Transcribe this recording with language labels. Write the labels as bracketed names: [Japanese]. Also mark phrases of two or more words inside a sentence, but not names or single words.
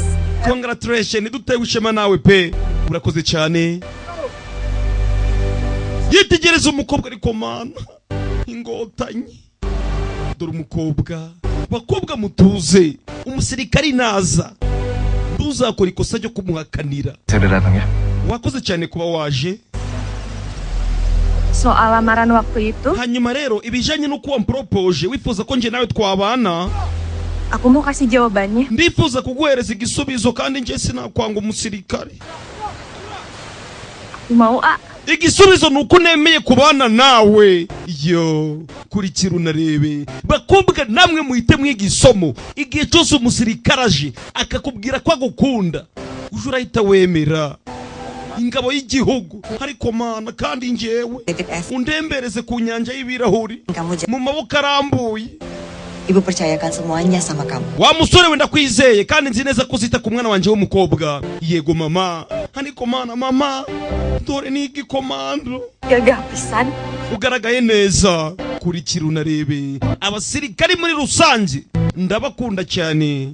[Kinyarwanda] Congratulations, dutewe ishema nawe pe. Urakoze cyane. Yitegereza umukobwa ari komana. Ingotanyi. Dore umukobwa. Bakobwa mutuze. Umusirikari naza. Nduzakora ikosa ryo kumuhakanira. [Indonesian] Saya udah datang ya. [Kinyarwanda] Wakoze cyane kuba waje. [Indonesian] Soal lamaran waktu itu, [Kinyarwanda] Hanyuma rero ibijanye no kuwa mpropoje wifuza ko nje nawe twabana. [Indonesian] aku mau kasih jawabannya. [Kinyarwanda] Ndifuza kuguhereza igisubizo kandi nje sinakwanga umusirikare. [Indonesian] Aku mau, A. [Kinyarwanda] Igisubizo nuko nemeye kubana nawe. Yo, kurikira unarebe. Bakobwa namwe muhite mwigisomo. Igihe cyose umusirikare aje akakubwira ko agukunda, uje urahita wemera. Ingabo y'igihugu ariko mana kandi njewe undembereze ku nyanja y'ibirahuri mu maboko arambuye. [Indonesian] Ibu percayakan semuanya sama kamu. [Kinyarwanda] Wa musore wenda kwizeye kandi nzi neza ko uzita ku mwana wanje w'umukobwa. Yego mama. Ariko mana mama, dore ni igikomando. [Sundanese] Gagah pisan. [Kinyarwanda] Ugaragaye neza. Kurikira unarebe. Abasirikari muri rusange ndabakunda cyane.